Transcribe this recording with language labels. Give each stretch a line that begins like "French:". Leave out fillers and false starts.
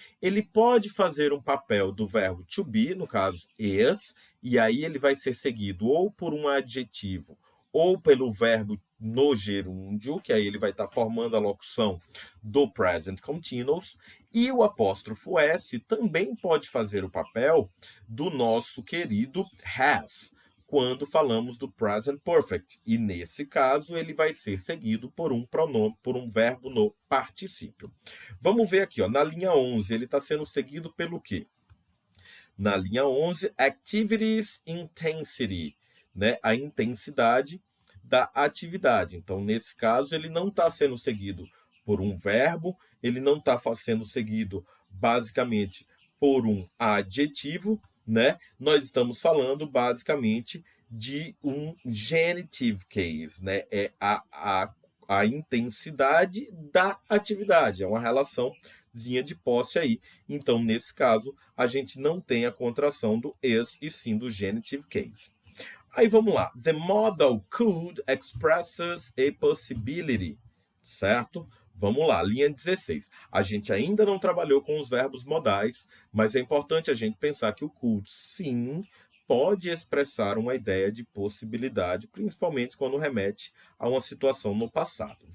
Portuguese: Ele pode fazer um papel do verbo to be, no caso is, e aí ele vai ser seguido ou por um adjetivo ou pelo verbo no gerúndio, que aí ele vai estar formando a locução do present continuous, e o apóstrofo S também pode fazer o papel do nosso querido has, quando falamos do present perfect. E nesse caso, ele vai ser seguido por um pronome, por um verbo no particípio. Vamos ver aqui, ó, na linha 11, ele está sendo seguido pelo quê? Na linha 11, activities intensity, né? A intensidade da atividade. Então, nesse caso, ele não está sendo seguido por um verbo, ele não está sendo seguido, basicamente, por um adjetivo, né? Nós estamos falando, basicamente, de um genitive case, né? É a intensidade da atividade, é uma relaçãozinha de posse aí. Então, nesse caso, a gente não tem a contração do is e sim do genitive case. Aí vamos lá.
English: The modal could expresses a possibility, certo?
Portuguese: Vamos lá, linha 16. A gente ainda não trabalhou com os verbos modais, mas é importante a gente pensar que o could, sim, pode expressar uma ideia de possibilidade, principalmente quando remete a uma situação no passado.